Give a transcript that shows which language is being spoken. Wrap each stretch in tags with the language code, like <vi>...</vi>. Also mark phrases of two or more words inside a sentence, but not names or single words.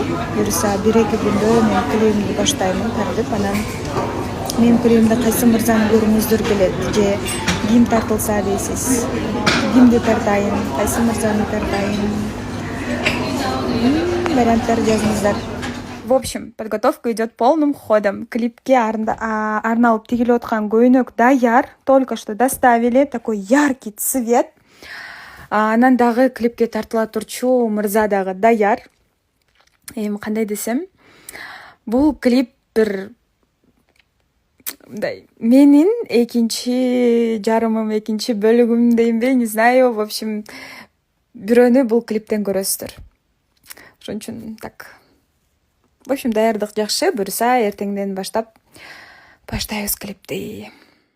<ky>Буюрса 1-2 күндө мен клипимди баштаймын, тартып анан менин клипимде кайсы мырзаны көргүңүздөр келет же ким тартылса дейсиз. Кимди тартайын, кайсы мырзаны тартайын. Варианттар жазыңыздар.</ky> <ru>В общем, подготовка идет полным ходом.</ru> <ky>Клипке арналып тигилип аткан көйнөк даяр.</ky> <ru>Только что доставили. Такой яркий цвет.</ru> <ky>Анан дагы клипке тартыла турчу мырза дагы даяр. Эми кандай десем, бул клип бир менин экинчи жарымым, экинчи бөлүгүм дейинби,</ky> <ru>не знаю. В общем,</ru> <ky>бирөөнү бул клиптен көрөсүздөр. Ошон үчүн так.</ky> <ru>В общем,</ru> <ky>даярдык жакшы. Буюрса эртеңден баштап баштайбыз клипти.</ky>